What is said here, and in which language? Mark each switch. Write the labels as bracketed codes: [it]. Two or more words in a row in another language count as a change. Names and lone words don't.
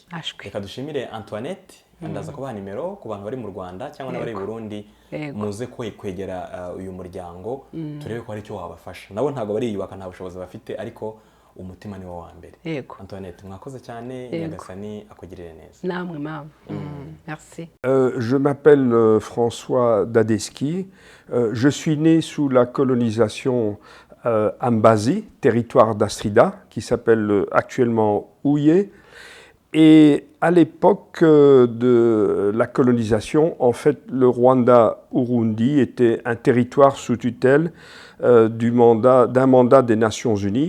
[rw] Reka dushimire Antoinette, ndaza kubaha nimero ku bantu bari mu Rwanda cyangwa n'abari i Burundi, muze kwegera uyu muryango turebe ko hari icyo wabafasha. Nabo ntago bariyubaka, nta bushobozi bafite, ariko umutima ni wo wa mbere. Antoinette, mwakoze cyane, Nyagasani akugirire neza. Namwe mama. [fr] Merci. Je m'appelle François Dadeski. Je suis né sous la colonisation Ambazi, territoire d'Astrida, qui s'appelle actuellement Houillé. Et à l'époque de la colonisation, en fait, le Rwanda-Urundi était un territoire sous tutelle d'un mandat des Nations Unies.